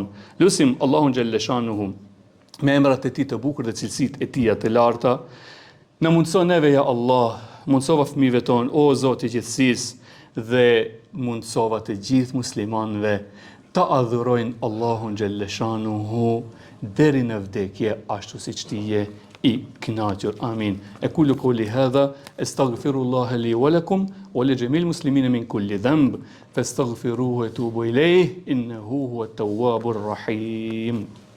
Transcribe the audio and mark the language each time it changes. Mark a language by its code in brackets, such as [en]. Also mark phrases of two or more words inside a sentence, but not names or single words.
[sq] Lutim Allahun [ar] جل شأنه [sq] me emrat e tij të bukur dhe cilësitë e tija të larta, na mundson neve [ar] يا الله, [sq] mundsova fëmijëve tonë, o Zoti i gjithësisë, dhe mundsova të gjithë muslimanëve ta adhurojnë Allahun [ar] جل شأنه [sq] deri në vdekje, ashtu siç ti je i kënaqur. Amin. [ar] أقول قولي هذا أستغفر الله لي ولكم ولجميع المسلمين من كل ذنب فاستغفروه وتوبوا إليه إنه هو التواب الرحيم.